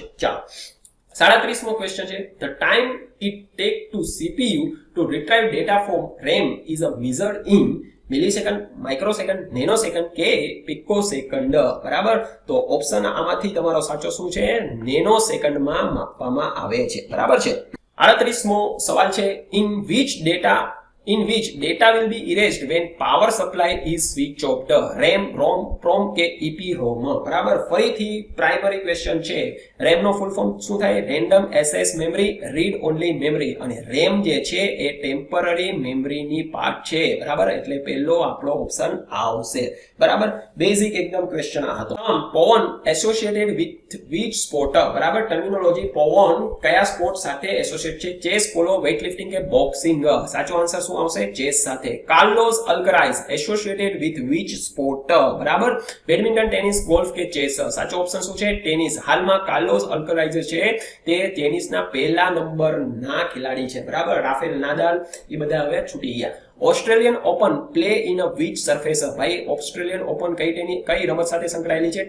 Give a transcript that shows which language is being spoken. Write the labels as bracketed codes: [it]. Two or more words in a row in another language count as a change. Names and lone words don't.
[gu] ચાલો 37મો ક્વેશ્ચન છે [en] the time it take to CPU to retrieve data from RAM is a measured in millisecond, microsecond, nanosecond કે પિકોસેકન્ડ. [gu] બરાબર. તો ઓપ્શન આમાંથી તમારો સાચો શું છે? નેનોસેકન્ડમાં માપવામાં આવે છે. બરાબર છે. 38મો સવાલ છે [en] ઇન which data will be erased when power supply is switched off. [gu] RAM, ROM, PROM કે EPROM. બરાબર. ફરીથી પ્રાઇમરી ક્વેશ્ચન છે. RAM નો [en] full form [gu] શું થાય? [en] random access memory, read only memory. [gu] અને RAM જે છે એ ટેમ્પરરી મેમરીની પાર્ટ છે. બરાબર. એટલે પહેલો આપણો ઓપ્શન આવશે. બરાબર. બેઝિક એકદમ ક્વેશ્ચન આ હતો. [en] પવન associated with which sport. [gu] બરાબર. ટર્મિનોલોજી પવન કયા સ્પોર્ટ સાથે એસોસિએટ છે? ચેસ, પોલો, વેઇટલિફ્ટિંગ કે બોક્સિંગ? સાચો આન્સર શું આવશે? ચેસ સાથે. [en] કાર્લોસ અલ્કરાઇઝ associated with which sport. [gu] બરાબર. બેડમિન્ટન, ટેનિસ, ગોલ્ફ કે ચેસ? સાચો ઓપ્શન શું છે? ટેનિસ. હાલમાં કાર્લોસ અલ્કરાઇઝ છે તે ટેનિસના પહેલા નંબરના ખેલાડી છે. બરાબર. રાફેલ નાદાલ એ બધા હવે છૂટી ગયા. [en] Australian Open play in a which surface. [gu] ભાઈ ઓસ્ટ્રેલિયન ઓપન કઈ રમત સાથે સંકળાયેલી છે?